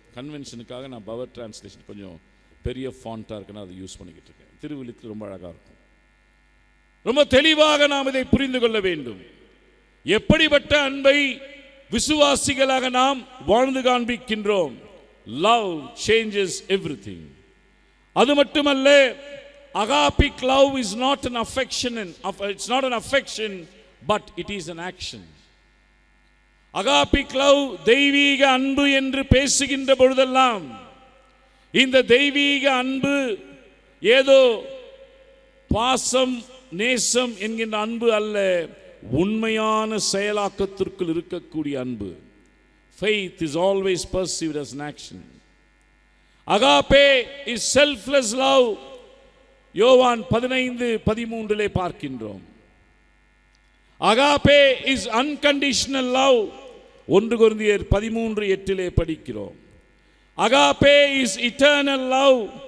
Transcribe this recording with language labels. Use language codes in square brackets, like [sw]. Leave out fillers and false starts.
[ta] கன்வென்ஷனுக்காக நான் power translation கொஞ்சம் பெரிய ஃபாண்டாக இருக்குன்னு அதை யூஸ் பண்ணிக்கிட்டு இருக்கேன். திருவிழித்து ரொம்ப அழகாக இருக்கும். ரொம்ப தெளிவாக நாம் இதை புரிந்து கொள்ள வேண்டும். எப்படிப்பட்ட அன்பை விசுவாசிகளாக நாம் வாழ்ந்து காண்பிக்கின்றோம். [en] Love changes everything. [ta] அது மட்டுமல்ல, [en] agapic love is not an affection, it's not an affection, but it is an action. [ta] agapic love தெய்வீக அன்பு என்று பேசுகின்ற பொழுதெல்லாம் இந்த தெய்வீக அன்பு ஏதோ பாசம் நேசம் என்கின்ற அன்பு அல்ல, உண்மையான செயலாக்கத்திற்குள் இருக்கக்கூடிய அன்பு. [en] Faith is always perceived as an action. Agape is selfless love. [ta] யோவான் 15:13 பார்க்கின்றோம். [en] Agape is unconditional love. [ta] 1 கொரிந்தியர் 13:8 படிக்கிறோம். [en] Agape is eternal love.